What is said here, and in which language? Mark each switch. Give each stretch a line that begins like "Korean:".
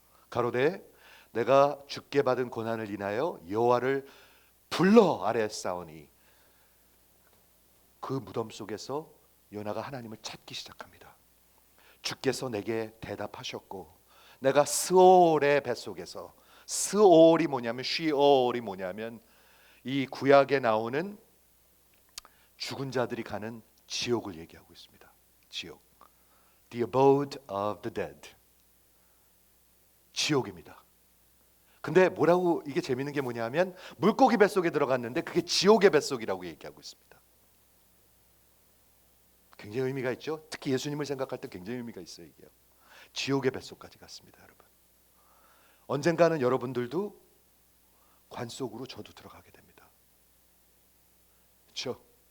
Korean: 가로되 내가 주께 받은 고난을 인하여 여호와를 불러 아뢰었사오니, 그 무덤 속에서 요나가 하나님을 찾기 시작합니다. 주께서 내게 대답하셨고 내가 스올의 뱃속에서, 스올이 뭐냐면 쉬올이 뭐냐면 이 구약에 나오는 죽은 자들이 가는 지옥을 얘기하고 있습니다. 지옥.
English: The abode of the dead.
Korean: 지옥입니다. 근데 뭐라고, 이게 재밌는 게 뭐냐면 물고기 뱃속에 들어갔는데 그게 지옥의 뱃속이라고 얘기하고 있습니다. 굉장히 의미가 있죠. 특히 예수님을 생각할 때 굉장히 의미가 있어요. 이게 지옥의 뱃속까지 갔습니다. 여러분, 언젠가는 여러분들도 관 속으로 저도 들어가게 됩니다. 그렇죠?